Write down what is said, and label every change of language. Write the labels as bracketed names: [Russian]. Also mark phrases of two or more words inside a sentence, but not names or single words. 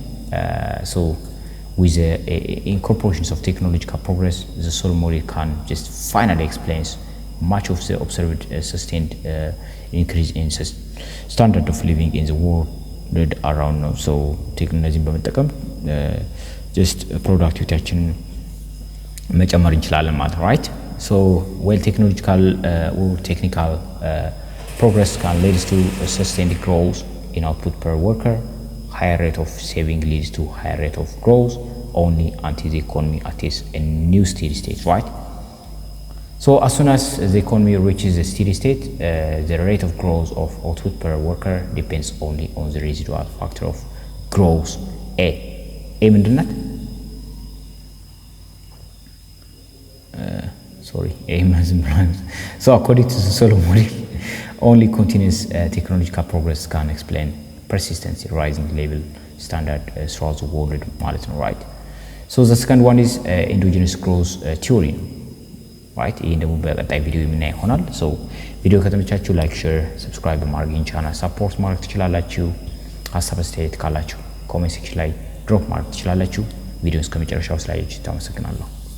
[English] So with the incorporations of technological progress, the Solow model can just finally explain much of the observed sustained increase in standard of living in the world around now. [Amharic] So technology በመጠቀም [English] just productivity [Amharic] መጨመር እንችላለን ማለት ነው, [English] right? So while technical progress can lead to sustained growth in output per worker, higher rate of saving leads to higher rate of growth only until the economy attains a new steady state, right? So as soon as the economy reaches a steady state, the rate of growth of output per worker depends only on the residual factor of growth A [Amharic] ምንድን ናት? [English] So according to the Solow model, only continuous technological progress can explain persistence rising level standard throughout the world [Amharic] ማለት ነው, [English] right? So the second one is endogenous growth theory, right? [Amharic] ይሄን ደግሞ በቀጣይ ቪዲዮ የምናይ ይሆናል። So ቪዲዮ ከተመቻችሁ [English] like, share, subscribe [Amharic] በማድረግ [English] channel support [Amharic] ማድረግ ትችላላችሁ። ሀሳብ አስተያየት ካላችሁ [English] comment section [Amharic] ላይ ድሮፕ ማድረግ ትችላላችሁ። ቪዲዮውን እስከመጨረሻው ስላያችሁት አመሰግናለሁ።